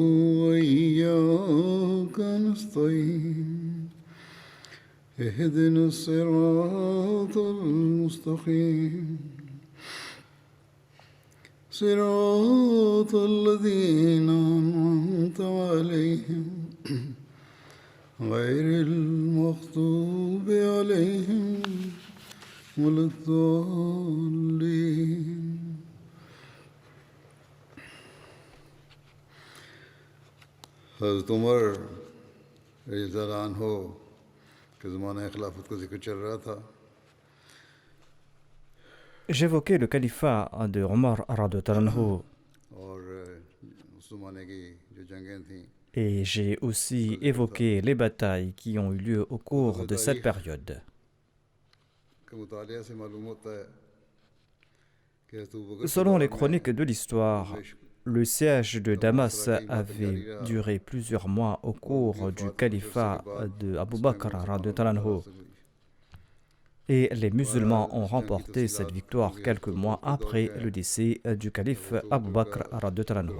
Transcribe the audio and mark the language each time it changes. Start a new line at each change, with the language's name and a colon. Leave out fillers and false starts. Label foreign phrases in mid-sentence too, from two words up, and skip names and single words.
Arabic: وإياك نستعين اهدنا الصراط المستقيم صراط الذين أنعمت عليهم غير المغضوب عليهم ولا الضالين
Urdu: حضرت عمر
Arabic: رضی اللہ عنہ
Urdu: کے زمانہ خلافت کا ذکر چل رہا تھا.
French: J'évoquais le califat de Omar
Arabic: رضي الله عنه
Urdu: اور اس زمانے کی جو جنگیں تھیں
French: et j'ai aussi évoqué les batailles qui ont eu lieu au cours de cette période.
Urdu: کے مطالعے سے معلوم ہوتا ہے کہ حضرت ابوبکر
French: Selon les chroniques de l'histoire, le siège de Damas avait duré plusieurs mois au cours du califat de Abu Bakr
Arabic: رضي الله عنه.
French: Et les musulmans ont remporté cette victoire quelques mois après le décès du calife Abu Bakr
Arabic: رضي الله عنه.